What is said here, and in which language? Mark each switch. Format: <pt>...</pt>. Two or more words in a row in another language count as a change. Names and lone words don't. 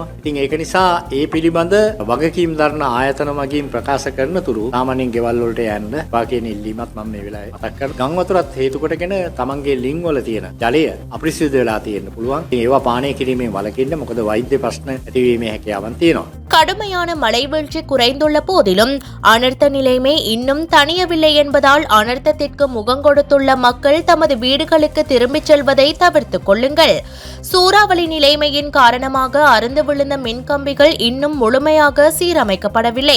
<si>ඉතින් ඒක නිසා ඒ පිළිබඳ වගකීම් දරන ආයතන මගින් ප්‍රකාශ කරන තුරු සාමාන්‍යයෙන් ගෙවල් වලට යන්න එපා කියන ඉල්ලීමත් මම මේ වෙලාවේ මතක් කරනවා. ගම් වතුරත් හේතු කොටගෙන තමන්ගේ ලිං වල තියෙන ජලය අපිරිසිදු වෙලා තියෙන්න පුළුවන්. ඉතින් ඒවා පානය කිරීමෙන් වළකින්න. මොකද වෛද්‍ය ප්‍රශ්න ඇතිවීමේ හැකියාවන් තියෙනවා.</si> <ta>கடுமையான மழை வீழ்ச்சி குறைந்துள்ள போதிலும் அனர்த்த நிலைமை இன்னும் தணியவில்லை என்பதால் அனர்த்தத்திற்கு முகங்கொடுத்துள்ள மக்கள் தமது வீடுகளுக்கு திரும்பிச் செல்வதை தவிர்த்துக் கொள்ளுங்கள். சூறாவளி நிலைமையின் காரணமாக அறுந்து விழுந்த மின்கம்பிகள் இன்னும் முழுமையாக சீரமைக்கப்படவில்லை.</ta>